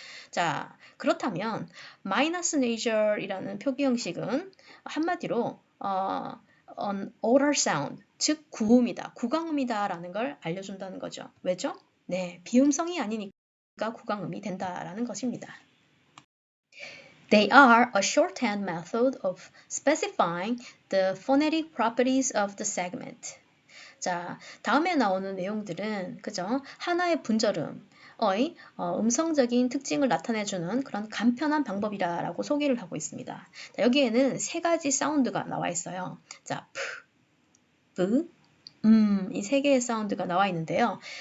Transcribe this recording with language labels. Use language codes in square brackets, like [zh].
[ko] 자, 그렇다면 마이너스 네이저이라는 표기 형식은 한마디로 [en] an oral sound, [ko] 즉 구음이다, 구강음이다라는 걸 알려준다는 거죠. 왜죠? 네, 비음성이 아니니까 구강음이 된다라는 것입니다. [en] They are a shorthand method of specifying the phonetic properties of the segment. [ko] 자, 다음에 나오는 내용들은 그죠? 하나의 분절음의 음성적인 특징을 나타내주는 그런 간편한 방법이라고 소개를 하고 있습니다. 자, 여기에는 세 가지 사운드가 나와 있어요. 자, 프, 이 세 개의 사운드가 나와 있는데요.